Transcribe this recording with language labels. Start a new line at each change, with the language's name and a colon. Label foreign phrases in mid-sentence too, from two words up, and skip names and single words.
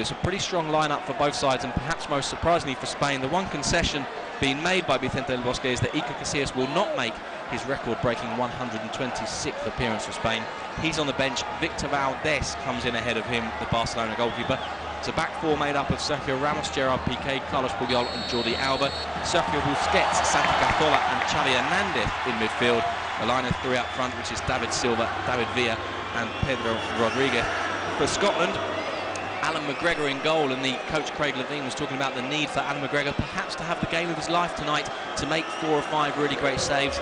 English: It's a pretty strong lineup for both sides, and perhaps most surprisingly for Spain, the one concession being made by Vicente del Bosque is that Iker Casillas will not make his record-breaking 126th appearance for Spain. He's on the bench. Victor Valdés comes in ahead of him, the Barcelona goalkeeper. It's a back four made up of Sergio Ramos, Gerard Piqué, Carlos Puyol and Jordi Alba. Sergio Busquets, Santi Cazorla and Xavi Hernandez in midfield. The line of three up front, which is David Silva, David Villa and Pedro Rodriguez. For Scotland, Alan McGregor in goal, and the coach Craig Levein was talking about the need for Alan McGregor perhaps to have the game of his life tonight, to make 4 or 5 really great saves.